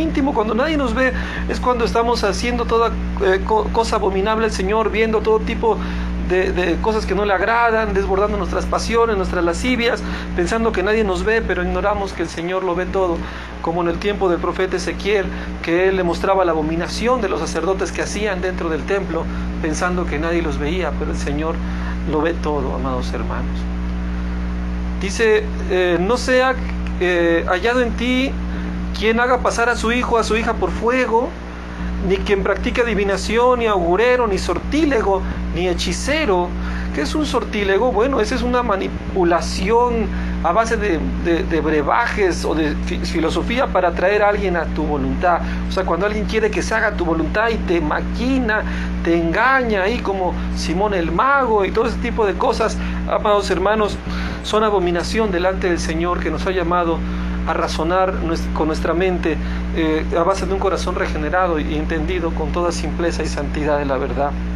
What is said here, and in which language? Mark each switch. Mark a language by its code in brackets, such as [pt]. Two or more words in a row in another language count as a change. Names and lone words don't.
[es] íntimo, cuando nadie nos ve, es cuando estamos haciendo toda cosa abominable al Señor, viendo todo tipo de cosas que no le agradan, desbordando nuestras pasiones, nuestras lascivias, pensando que nadie nos ve, pero ignoramos que el Señor lo ve todo, como en el tiempo del profeta Ezequiel, que él le mostraba la abominación de los sacerdotes que hacían dentro del templo, pensando que nadie los veía, pero el Señor lo ve todo, amados hermanos. Dice, no sea hallado en ti quien haga pasar a su hijo o a su hija por fuego, ni quien practique adivinación, ni augurero, ni sortílego, ni hechicero. ¿Qué es un sortílego? Bueno, esa es una manipulación a base de brebajes o de filosofía para atraer a alguien a tu voluntad. O sea, cuando alguien quiere que se haga tu voluntad y te maquina, te engaña, ahí como Simón el mago y todo ese tipo de cosas, amados hermanos, son abominación delante del Señor, que nos ha llamado a razonar con nuestra mente a base de un corazón regenerado y entendido con toda simpleza y santidad de la verdad.